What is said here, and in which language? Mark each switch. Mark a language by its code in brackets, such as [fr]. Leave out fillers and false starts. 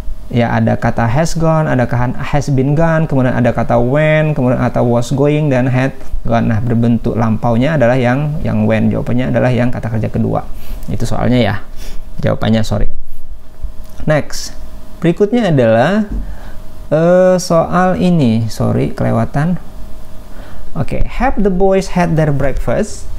[id] Ya, ada kata has gone, ada kata has been gone, kemudian ada kata when, kemudian kata was going, dan had gone. Nah, berbentuk lampaunya adalah yang when. Jawabannya adalah yang kata kerja kedua. Itu soalnya ya. Jawabannya Next. Berikutnya adalah soal ini. Kelewatan. [en] Oke, have the boys had their breakfast?